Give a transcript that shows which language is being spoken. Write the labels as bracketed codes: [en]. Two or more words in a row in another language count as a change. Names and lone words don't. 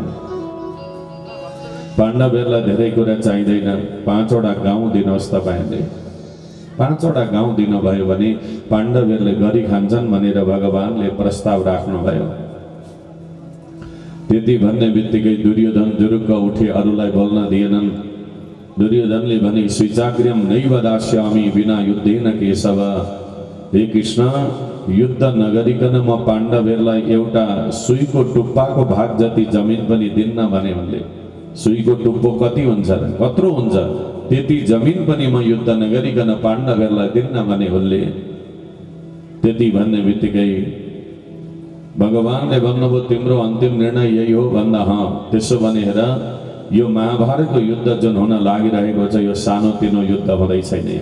[ne] पाण्डवहरूलाई धेरै कुरा चाहिँदैन, 5वटा गाउँ दिनुहोस् तपाईँहरूले। 5वटा गाउँ दिनुभयो भने पाण्डवहरूले गरी खान्छन् भनेर भगवानले प्रस्ताव राख्नुभयो। त्यति भन्ने बित्तिकै दुर्योधन जुरुक्क उठे, अरूलाई बोल्न दिएनन्। दुर्योधनले भने, [sa] स्विचाग्र्यम नैव दास्यामि विना युद्धेन केशव। [ne] हे कृष्ण, युद्ध नगरिकन म पाण्डवहरूलाई एउटा सुईको टुप्पाको भाग जति जमिन पनि दिन्न भने उनले। सुईको टुप्पो कति हुन्छ र कत्रो हुन्छ त्यति जमिन पनि म युद्ध नगरिकन पाण्डवहरूलाई दिन्न भने उसले त्यति भन्ने बित्तिकै भगवानले भन्नुभयो तिम्रो अन्तिम निर्णय यही हो भन्दा त्यसो भने हेर यो महाभारतको युद्ध जुन हुन लागिरहेको छ यो सानोतिनो युद्ध हुँदै छैन।